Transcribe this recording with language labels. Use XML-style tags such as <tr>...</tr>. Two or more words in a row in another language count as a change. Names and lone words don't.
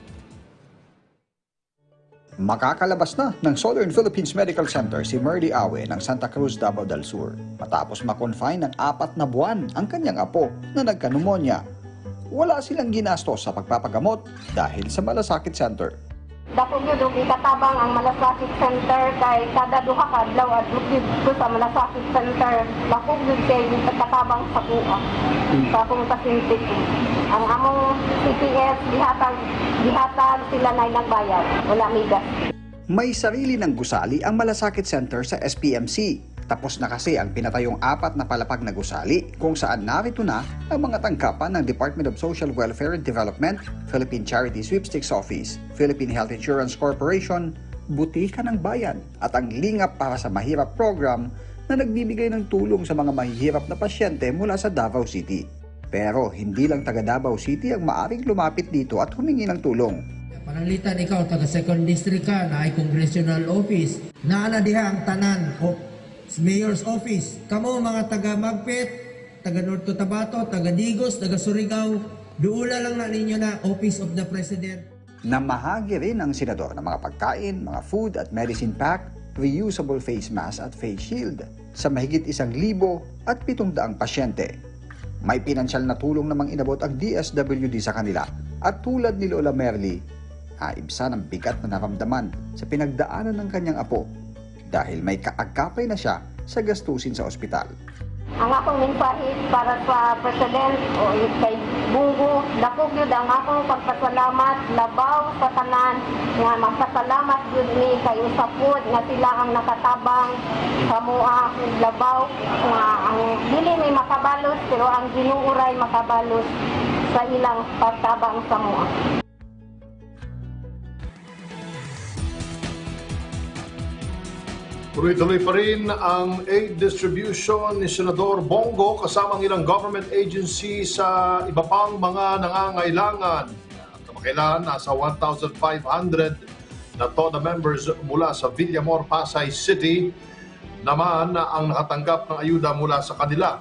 <tl>Makakalabas na ng Southern Philippines Medical Center si Merly Awe ng Santa Cruz, Davao del Sur matapos makonfine ng 4 na buwan ang kanyang apo na nagka-pneumonia. Wala silang ginastos sa pagpapagamot dahil sa malasakit center.</tl> <ceb>Dako gyud og ikatabang ang malasakit center kay kada duha ka adlaw adlok gyud ko sa malasakit center. Dako gyud kay ikatabang sa kuha. Sa akong pasyente ko. Ang among CPS gihatag sila nay nagbayad. Wala migas.</ceb> <tl>May sarili ng gusali ang malasakit center sa SPMC. Tapos na kasi ang pinatayong 4 na palapag na gusali kung saan narito na ang mga tangkapan ng Department of Social Welfare and Development, Philippine Charity Sweepstakes Office, Philippine Health Insurance Corporation, Butika ng Bayan at ang Lingap para sa Mahirap program na nagbibigay ng tulong sa mga mahihirap na pasyente mula sa Davao City. Pero hindi lang taga Davao City ang maaring lumapit dito at humingi ng tulong.</tl> <ceb>Pananglitan ikaw, taga 2nd District ka, na ay Congressional Office, naana diha ang tanan o Mayor's Office. Kamo mga taga Magpet, taga North Cotabato, taga Digos, taga Surigao, duula lang na ninyo na Office of the President.</ceb> <tl>Namahagi rin ang senador ng mga pagkain, mga food at</tl> <en>medicine pack, reusable face mask</en> <tl>at</tl> <en>face shield</en> <tl>sa mahigit 1,700 pasyente. May pinansyal na tulong namang inabot ang DSWD sa kanila at tulad ni Lola Merly, aibsa ng bigat na naramdaman sa pinagdaanan ng kanyang apo dahil may kaagkapay na siya sa gastusin sa ospital.</tl> <ceb>Ang akong mensahe para sa President o kay Bungo, dako gyud ang akong pagpasalamat labaw sa tanan nga magpasalamat gyud ni kay usapod nga sila ang nakatabang sa mua labaw nga ang dili may makabalos pero ang Ginoo ray makabalos sa ilang pagtabang sa mua.</ceb> <tl>Tuloy-tuloy pa rin ang</tl> <en>aid distribution</en> <tl>ni Senador Bongo kasama ang ilang</tl> <en>government agency</en> <tl>sa iba pang mga nangangailangan. Kamakailan, nasa 1,500 na TODA members mula sa Villamor, Pasay City naman ang nakatanggap ng ayuda mula sa kanila.</tl>